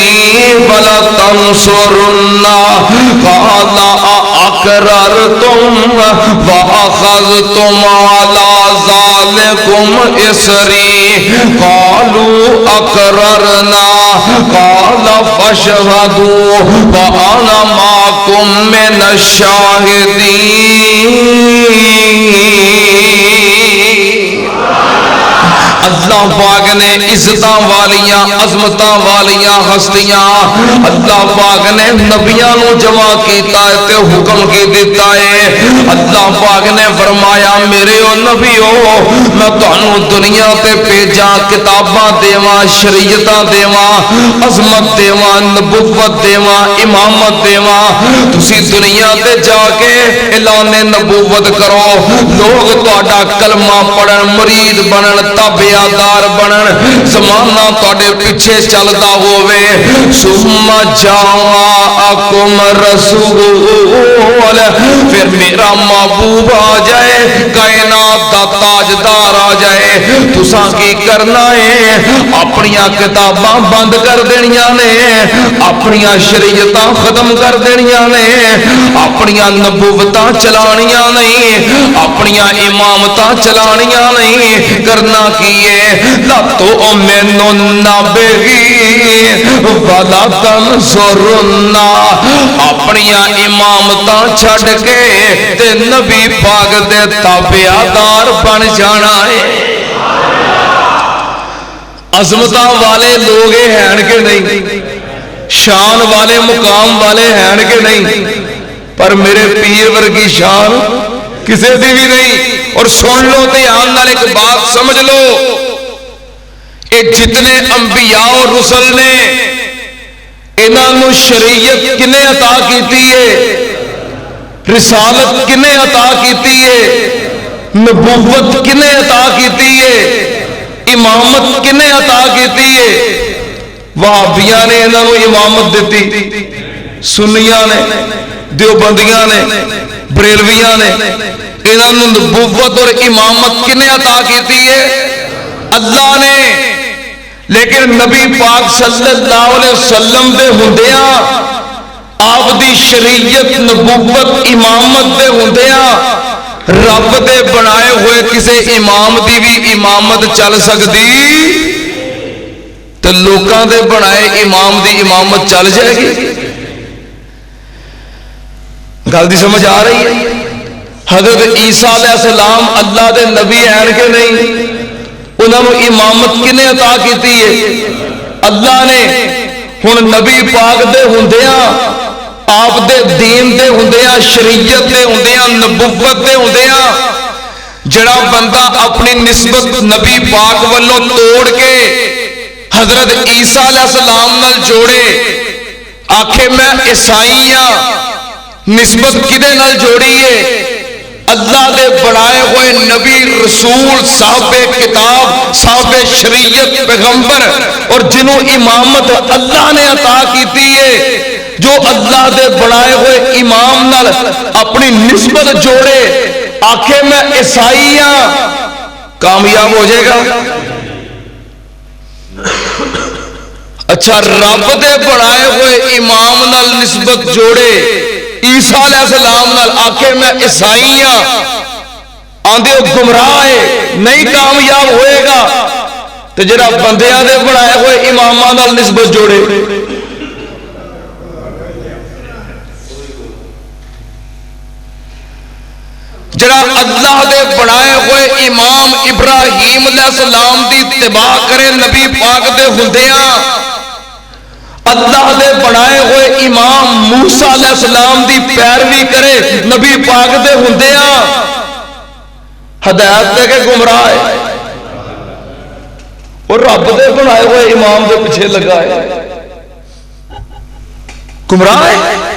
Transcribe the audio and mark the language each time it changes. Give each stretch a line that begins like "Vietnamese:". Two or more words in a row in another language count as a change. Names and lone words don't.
Arabic: وَلَتَنصُرُنَّهُ قَالَ أَأَقْرَرْتُمْ وَأَخَذْتُمْ عَلَى ذَلِكُمْ إِصْرِي قَالُوا أَقْرَرْنَا قَالَ فَاشْهَدُوا وَأَنَا مَعَكُمْ مِنَ الشَّاهِدِينَ.
Punjabi: اللہ پاک نے عزتاں والیاں عظمتاں والیاں ہستیاں اللہ پاک نے نبیاں نو جمع کیتا ہے تے حکم کی دیتا ہے اللہ پاک نے فرمایا میرے او نبیو میں تانوں دنیا تے بھیجاں کتاباں دیواں شریعتاں دیواں عظمت دیواں نبوت دیواں امامت دیواں تسی دنیا تے جا کے اعلان نبوت کرو لوگ تہاڈا کلمہ پڑھن مرید بنن تابعدار بنن زمانہ تہاڈے پیچھے چلدا ہووے
Arabic: ثم جاءکم رسول
Punjabi: پھر میرا محبوب آ جائے کائنات دا تاجدار آ جائے تساں کی کرنا ہے اپنیاں کتاباں بند کر دینیاں نے اپنیاں شریعتاں ختم کر دینیاں نے اپنیاں نبوتاں چلانیاں نہیں اپنیاں امامتاں چلانیاں نہیں کرنا کیے
Arabic: لَتُؤْمِنُنَّ بِهِ وَلَا تَنْصُرُنَّ
Punjabi: اپنیاں امامتاں چھڑ کے تے نبی پاک دے تابعدار بن جانا ہے عظمتاں والے لوگ ہیں کہ نہیں شان والے مقام والے ہیں کہ نہیں پر میرے پیر ورگی شان کسی دی بھی نہیں اور سن لو دھیان نال ایک بات
Urdu: سمجھ لو یہ جتنے انبیاء اور رسل
Punjabi: نے انہاں نو شریعت کنے عطا کیتی ہے رسالت کنے عطا کیتی ہے نبوت کنے عطا کیتی ہے امامت کنے عطا کیتی ہے وہابیاں نے انہاں نو امامت دیتی سنیاں نے دیوبندیاں نے بریلویاں نے انہاں نو نبوت اور امامت کنے عطا کیتی ہے اللہ نے لیکن نبی پاک
Arabic: صلی اللہ علیہ وسلم
Punjabi: دے ہوندیاں آپ دی شریعت نبوت امامت دے ہوندیاں رب دے بنائے ہوئے کسے امام دی بھی امامت چل سکتی تو لوکاں دے بنائے امام دی امامت چل جائے گی گل دی سمجھ آ رہی ہے حضرت عیسیٰ
Arabic: علیہ السلام
Punjabi: اللہ دے نبی ہیں کہ نہیں انہوں نے امامت کنے عطا کیتی ہے اللہ نے ہن نبی پاک دے ہوندیاں آپ دے دین دے ہوندیاں شریعت دے ہوندیاں نبوت دے ہوندیاں جڑا بندہ اپنی نسبت نبی پاک والوں توڑ کے حضرت عیسیٰ
Arabic: علیہ السلام
Punjabi: نال جوڑے آکھے میں عیسائی ہاں نسبت کدے نال جوڑی ہے اللہ دے بڑھائے ہوئے نبی رسول صاحب کتاب صاحب شریعت پیغمبر اور جنہوں امامت اللہ نے عطا کیتی ہے جو اللہ دے بڑھائے ہوئے امام نال اپنی نسبت جوڑے آکھے میں عیسائی ہاں کامیاب ہو جائے گا اچھا رب دے بڑھائے ہوئے امام نال نسبت جوڑے عیسیٰ
Arabic: علیہ السلام
Punjabi: نال آکھے میں عیسائی ہاں آندے ہو گمراہ ہے نہیں کامیاب ہوئے گا تو جڑا بندیاں دے بنائے ہوئے اماماں نال نسبت جوڑے جڑا اللہ دے بنائے ہوئے امام ابراہیم
Arabic: علیہ السلام
Punjabi: دی اتباع کرے نبی پاک دے ہوندیاں اللہ دے بنائے ہوئے امام موسیٰ
Arabic: علیہ السلام
Punjabi: دی پیروی کرے نبی پاک دے ہوندیاں ہدایت دے کے گمراہ ہے اور رب دے بنائے ہوئے امام دے پیچھے لگا ہے گمراہ ہے